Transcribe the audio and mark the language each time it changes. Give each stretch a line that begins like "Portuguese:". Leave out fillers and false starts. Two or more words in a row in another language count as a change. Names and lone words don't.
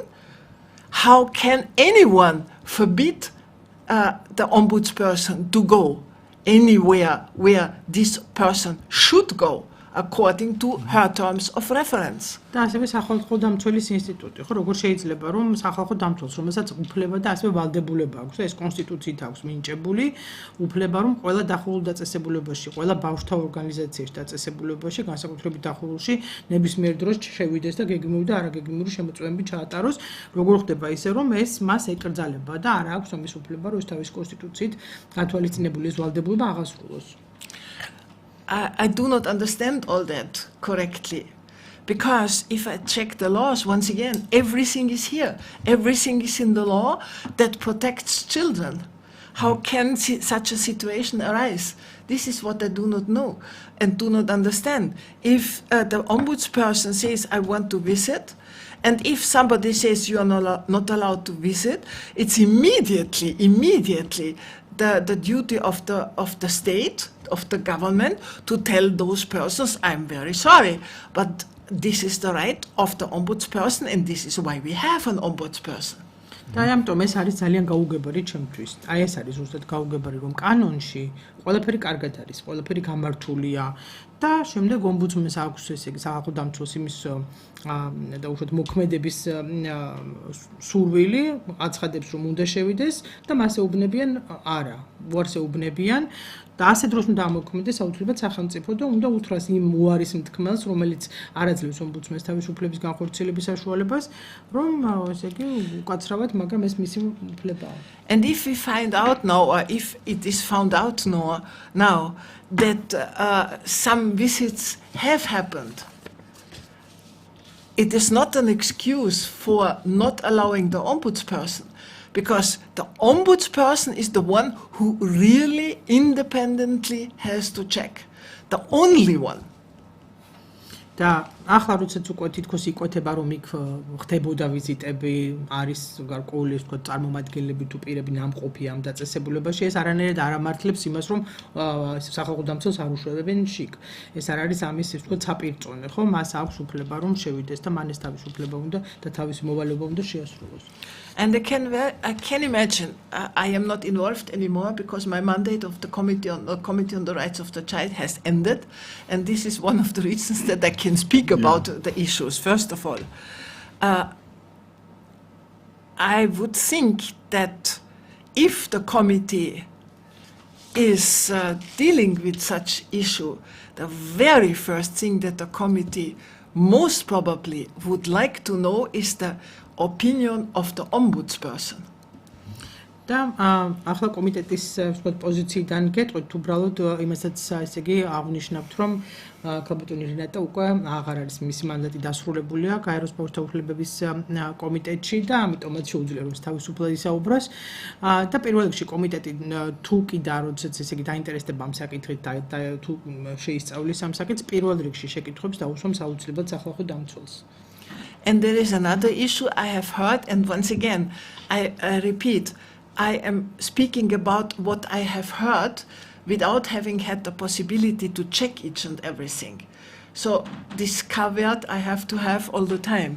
English: How can anyone forbid the ombudsperson to go anywhere where this person should go according to her terms of reference?
Georgian: და ასევე სახალხო დამცველის ინსტიტუტი, ხო, როგორ შეიძლება რომ სახალხო დამცველს, რომელსაც უფლება და ასევე ვალდებულება აქვს, ეს კონსტიტუციით აქვს მინიჭებული, უფლება რომ ყველა დახურულ დაწესებულებაში, ყველა ბავშვთა ორგანიზაციაში დაწესებულებაში, განსაკუთრებით დახურულში, ნებისმიერ დროს შევიდეს და გეგმიური და არაგეგმიური შემოწმებები ჩაატაროს, როგორ ხდება ისე რომ ეს მას ეკრძალება და არ აქვს ამის უფლება, რომ ეს თავის კონსტიტუციით გათვალისწინებული ეს ვალდებულება აღასრულოს.
English: I do not understand all that correctly. Because if I check the laws, once again, everything is here. Everything is in the law that protects children. How can such a situation arise? This is what I do not know and do not understand. If the ombudsperson says, I want to visit, and if somebody says you are not allowed to visit, it's immediately the duty of the state, of the government, to tell those persons, I'm very sorry, but this is the right of the ombudsperson, and this is why we have an ombudsperson.
Georgian: და ამიტომ ეს არის ძალიან გაუგებარი ჩემთვის. აი ეს არის ზუსტად გაუგებარი, რომ კანონში ყველაფერი კარგად არის, ყველაფერი გამართულია და შემდეგ ომბუდსმენს აქვს ესე იგი სახალხო დამცველს იმის და უშუალოდ მოქმედების სურვილი აცხადებს რომ უნდა შევიდეს და მას ეუბნებიან არა, უარს ეუბნებიან და ასე დროს უნდა ამოქმედდეს აუცილებლად სახელმწიფო და უნდა უთხრას იმ უარის მთქმელს, რომელიც არ აძლევს ომბუდსმენს თავისუფლების განხორციელების საშუალებას, რომ ესე იგი უკაცრავად, მაგრამ ეს მისი უფლებაა.
English: And if we find out now, or if it is found out now that some visits have happened, it is not an excuse for not allowing the ombudsperson, because the ombudsperson is the one who really independently has to check, the only one.
Georgian: და ახლა როდესაც უკვე თითქოს იკვეთება რომ იქ ხდებოდა ვიზიტები, არის გარკვეული ეს თქვა წარმომადგენლები თუ პირები ნამყოფი ამ დაწესებულებაში, ეს არანაირად არ ამართლებს იმას რომ სახალხო დამცველს არ უშვებენ შიგ. ეს არ არის ამის ეს თქვა საპირწონე, ხო? მას აქვს უფლება რომ შევიდეს და მან ეს თავის უფლება უნდა და თავისი მოვალეობა უნდა შეასრულოს.
English: And I can imagine, I am not involved anymore because my mandate of the Committee on the Rights of the Child has ended, and this is one of the reasons that I can speak about the issues. First of all, I would think that if the committee is dealing with such issue, the very first thing that the committee most probably would like to know is the opinion of the ombudsperson.
Georgian: და ახლა კომიტეტის პოზიციიდან გეტყვით უბრალოდ იმასაც ესე იგი აღნიშნავთ რომ კაპიტანი რენატე უკვე აღარ არის მისი მანდატი დასრულებულია გაეროს ბავშვთა უფლებების კომიტეტში და ამიტომაც შეუძლია რომ თავისუფლად ისაუბროს და პირველ რიგში კომიტეტი თუ კიდე როდესაც ესე იგი დაინტერესდება ამ საკითხით და თუ შეისწავლის ამ საკითხს პირველ რიგში შეკითხვებს დაუსვამს აუცილებლად სახალხო დამცველს.
English: And there is another issue I have heard, and once again I repeat, I am speaking about what I have heard without having had the possibility to check each and everything. So this caveat I have to have all the time.